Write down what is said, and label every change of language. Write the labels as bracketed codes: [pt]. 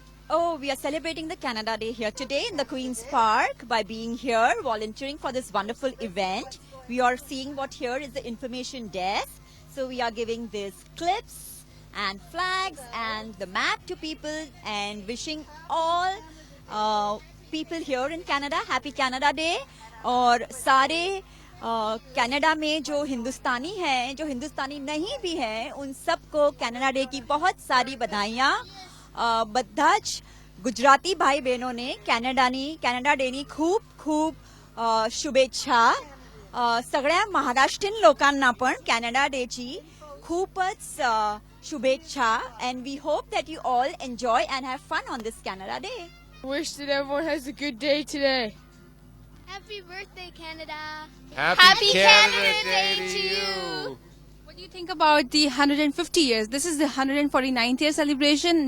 [en] Oh, we are celebrating the Canada Day here today in the Queen's Park by being here, volunteering for this wonderful event. We are seeing what here is the information desk. So we are giving these clips and flags and the map to people and wishing all people here in Canada happy Canada Day. [hi] और सारे Canada में जो हिंदुस्तानी हैं, जो हिंदुस्तानी नहीं भी हैं, उन सबको कनाडा डे की बहुत सारी बधाइयाँ। [gu] બધા જ ગુજરાતી ભાઈ બહેનોને [mr] कॅनडा डेनी खूप शुभेच्छा। सगळ्या महाराष्ट्रीयन लोकांना पण कॅनडा डेची Khupats Shubhecha, [en] and we hope that you all enjoy and have fun on this Canada Day. Wish that everyone has a good day today. Happy birthday, Canada. Happy Canada Day to you. What do you think about the 150 years? This is the 149th year celebration.